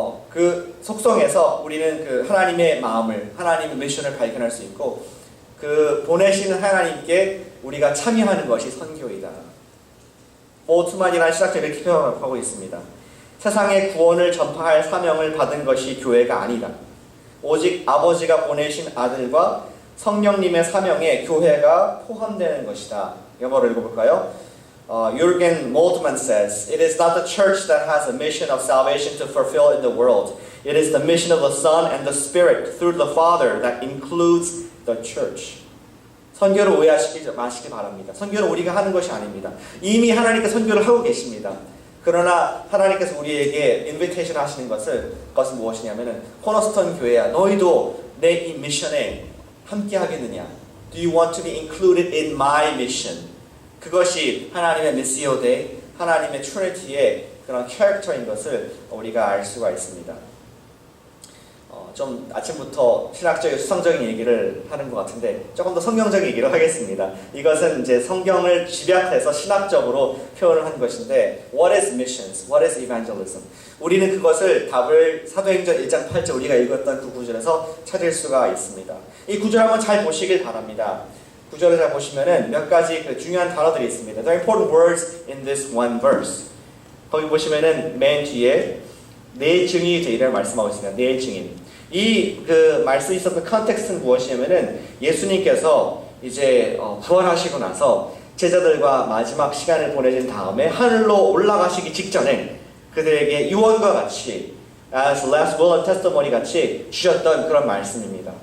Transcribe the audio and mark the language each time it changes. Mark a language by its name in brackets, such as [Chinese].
[Korean] 그 속성에서 우리는 그 하나님의 마음을, 하나님의 미션을 발견할 수 있고 그 보내시는 하나님께 우리가 참여하는 것이 선교이다. 모트만이라는 신학자가 이렇게 표현하고 있습니다. 세상의 구원을 전파할 사명을 받은 것이 교회가 아니다. 오직 아버지가 보내신 아들과 성령님의 사명에 교회가 포함되는 것이다. 영어로 읽어볼까요? [English] Jürgen Moltmann says, "It is not the church that has a mission of salvation to fulfill in the world. It is the mission of the Son and the Spirit through the Father that includes the church." [Korean] 선교를 오해하시지 마시기 바랍니다. 선교는 우리가 하는 것이 아닙니다. 이미 하나님께서 선교를 하고 계십니다. 그러나 하나님께서 우리에게 인비테이션 하시는 것은 무엇이냐면은 코너스톤 교회야, 너희도 내 이 미션에 함께 하겠느냐? [English] Do you want to be included in my mission? [Korean] 그것이 하나님의 미시오 데이, 하나님의 트리니티의 그런 캐릭터인 것을 우리가 알 수가 있습니다. 좀 아침부터 신학적인 수성적인 얘기를 하는 것 같은데 조금 더 성경적인 얘기를 하겠습니다. 이것은 이제 성경을 집약해서 신학적으로 표현을 한 것인데 [English] What is missions? What is evangelism? [Korean] 우리는 그것을 답을 사도행전 1장 8절 우리가 읽었던 그 구절에서 찾을 수가 있습니다. 이 구절 한번 잘 보시길 바랍니다. 구절을 잘 보시면은 몇 가지 그 중요한 단어들이 있습니다. [English] There are important words in this one verse. [Korean] 거기 보시면은 맨 뒤에 내 증인이 되리라고 말씀하고 있습니다. 내 증인. 이 그 말씀이 있었던 컨텍스트는 무엇이냐면은 예수님께서 이제 부활하시고 나서 제자들과 마지막 시간을 보내신 다음에 하늘로 올라가시기 직전에 그들에게 유언과 같이 [English] as last will and testimony [Korean] 같이 주셨던 그런 말씀입니다.